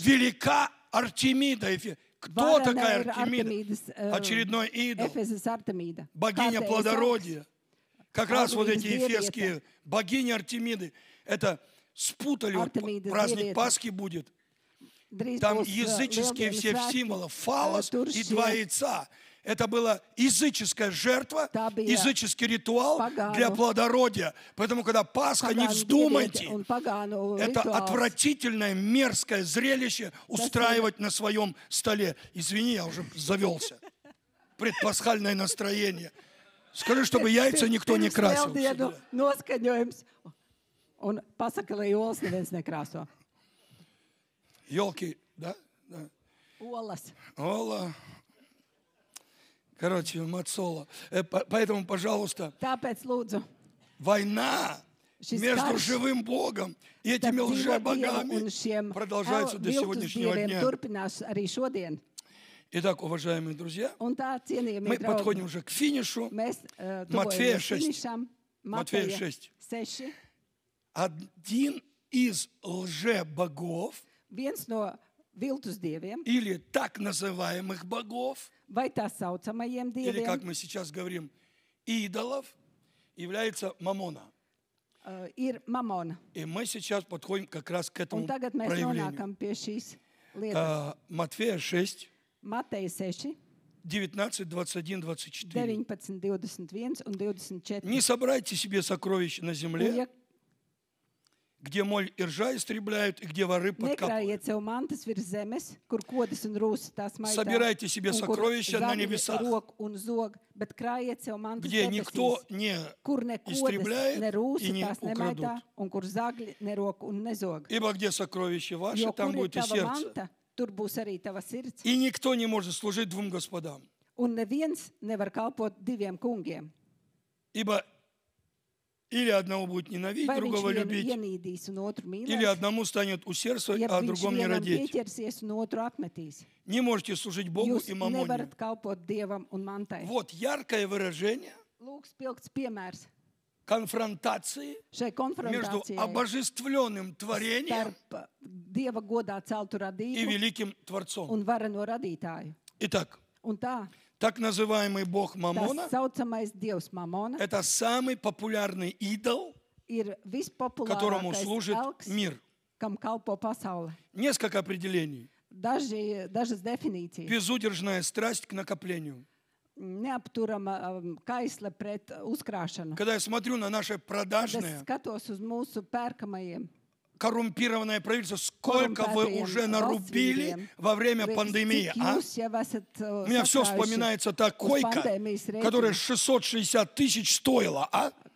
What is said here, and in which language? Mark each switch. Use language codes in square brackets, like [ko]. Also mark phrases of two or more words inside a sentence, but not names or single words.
[ru] Велика Артемида Ефеская. Кто такая Varanera Артемида? [lv] Artemīdas, [ru] Очередной идол. [lv] Efezas Artemīda. [ru] Богиня [lv] Kārtējais [ru] плодородия. Как раз вот эти Артемида ефесские богини Артемиды, это спутали, вот Артемида праздник Зверета. Пасхи будет. [lv] Drīz [ru] Там [lv] būs, [ru] языческие [lv] lieldienas [ru] все [lv] svētki. [ru] символы, фалос [lv] Tur [ru] и [lv] šie [ru] два яйца. Это была языческая жертва, [lv] Tā bija [ru] языческий ритуал [lv] pagānu- [ru] для плодородия. Поэтому, когда Пасха, не [lv] pagānu [ru] вздумайте, [lv] dieviete un pagānu [ru] это [lv] rituāls. [ru] отвратительное, мерзкое зрелище устраивать на своем столе. Извини, я уже завелся. Предпасхальное настроение. Скажи, чтобы яйца никто не [lv] Pirms [ru] красил. [lv] lieldienu noskaņojums. Un pasaka, lai olas neviens nekrāso. [ru] Елки, да? Да. [lv] Olas. [ru] Ола. Короче, мацола. Поэтому, пожалуйста, [lv] Tāpēc lūdzu, [ru] война [lv] Šis [ru] между [lv] karš [ru] живым Богом и этими [lv] starp dzīvo Dievu un [ru] лжебогами [lv] šiem [ru] продолжается до [lv] viltus [ru] сегодняшнего [lv] dieviem [ru] дня. [lv] turpinās arī šodien. [ru] Итак, уважаемые друзья, [lv] Un tā, cienījamie [ru] мы подходим [lv] draugi, [ru] уже к финишу. [lv] mēs [ru] Матфея [lv] tuvojamies 6. finišam. [ru] Матфея [lv] Mateja 6. 6. [ru] Один из лжебогов [lv] Viens no viltus dieviem, [ru] или так называемых богов, [lv] vai tā saucamajiem [ru] или, как [lv] dieviem, [ru] мы сейчас говорим, идолов, является Мамона. [lv] Ir Mamona. [ru] И мы сейчас подходим как раз к этому [lv] Un tagad mēs [ru] проявлению. [lv] nonākam pie šīs lietas. [ru] Матфея 6, [lv] Mateja 6, 19, 21, 24. 19, 21 un 24. [ru] Не собирайте себе сокровища на [lv] Un, [ru] земле, [lv] ja [ru] где моль и ржа истребляют, и где воры подкапывают. [lv] nekrājiet sev mantas virs zemes, kur kodas un rūsas tās maitā, [ru] Собирайте себе [lv] un kur [ru] сокровища на [lv] zagļi [ru] небесах, [lv] rok un zog, bet krājiet sev mantas [ru] где никто [lv] debesīs, [ru] не [lv] kur ne kodas, [ru] истребляет [lv] ne [ru] и [lv] rūsas [ru] не [lv] tās nemaitā, [ru] украдут. [lv] un kur zagļi nerok un nezog. [ru] Ибо где сокровище ваше, [lv] Jo [ru] там [lv] kur ir [ru] будет и [lv] tava [ru] сердце. [lv] manta, tur būs arī tava sirds. [ru] И никто не может служить двум господам. [lv] Un neviens nevar kalpot diviem kungiem. [ru] Ибо или одного будет ненавидеть, [lv] Vai viņš [ru] другого [lv] vienu [ru] любить, [lv] ienīdīs un otru [ru] или [lv] mīlēs, [ru] одному станет усердствовать, [lv] ja [ru] а о [lv] viņš [ru] другом не [lv] vienam [ru] родить. [lv] pieķersies un otru atmetīs. [ru] Не можете служить Богу [lv] Jūs [ru] и мамоне. [lv] nevarat kalpot Dievam un mantai. [ru] Вот яркое выражение [lv] Lūk, spilgts piemērs [ru] конфронтации [lv] šai [ru] между [lv] konfrontācijai [ru] обожествленным творением [lv] starp Dieva godā celtu [ru] и [lv] radību [ru] великим Творцом. [lv] un vareno radītāju. [ru] Итак, [lv] Un tā, [ru] так называемый Бог [lv] tas [ru] Мамона [lv] saucamais Dievs Mamona – [ru] это самый популярный идол, [lv] ir [ru] которому [lv] vispopulārākais [ru] служит [lv] elks, [ru] мир. [lv] kam kalpo pasaule. [ru] Несколько определений. [lv] Dažas definīcijas. [ru] Безудержная страсть к накоплению. [lv] Neapturama kaisla pret uzkrāšanu. [ru] Когда я смотрю на наше [lv] Kad es [ru] продажное, [lv] skatos uz mūsu pērkamajiem [ru] коррумпированное правительство, сколько вы уже нарубили во время пандемии, а? У меня все вспоминается та койка, которая 660 тысяч стоила, а?